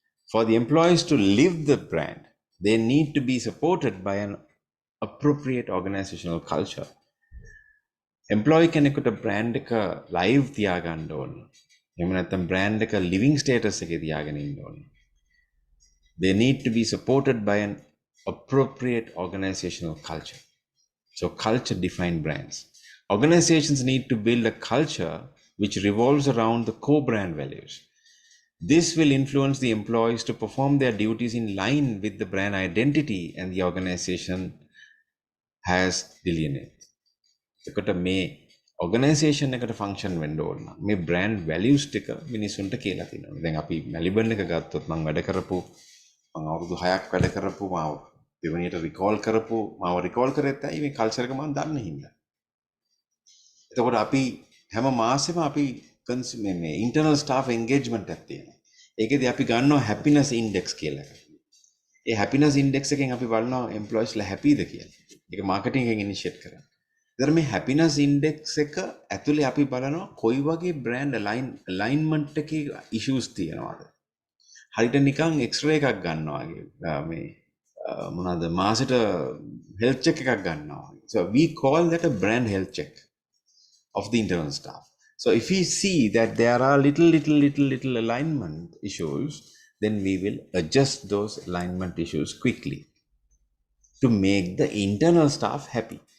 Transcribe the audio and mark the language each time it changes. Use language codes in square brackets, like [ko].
[en] For the employees to live the brand, they need to be supported by an appropriate organizational culture. [si] Employee කෙනෙකුට brand එක live තියාගන්න ඕන. එහෙම නැත්නම් brand එක living status එකේ තියාගෙන ඉන්න ඕන. [en] They need to be supported by an appropriate organizational culture. So culture defines brands. Organizations need to build a culture which revolves around the core brand values. This will influence the employees to perform their duties in line with the brand identity and the organization has delineated. [si] එතකොට මේ organization එකට function වෙන්න ඕන නම් මේ brand values ටික මිනිසුන්ට කියලා තියෙනවා. දැන් අපි මෙල්බර්න් එක ගත්තොත් මම වැඩ කරපු මම අවුරුදු 6ක් වැඩ කරපු මාව දෙවනියට recall කරපු මාව recall කරෙත් ඇයි මේ culture එක මම දන්නේ හින්දා. එතකොට අපි හැම මාසෙම අපි මේ internal staff engagement එකක් තියෙනවා. ඒකෙදි අපි ගන්නවා happiness index කියලා එකක්. ඒ happiness index එකෙන් අපි බලනවා employees ලා happyද කියලා. ඒක marketing එකෙන් initiate කරන්නේ. ඒතර මේ happiness index එක ඇතුලේ අපි බලනවා කොයි වගේ brand alignment එකේ issues තියෙනවද. හරියට නිකන් x-ray එකක් ගන්නවා වගේ මේ මොනවාද මාසෙට health check එකක් ගන්නවා. [en] So we call that a brand health check of the internal staff. So if we see that there are little alignment issues, then we will adjust those alignment issues quickly to make the internal staff happy.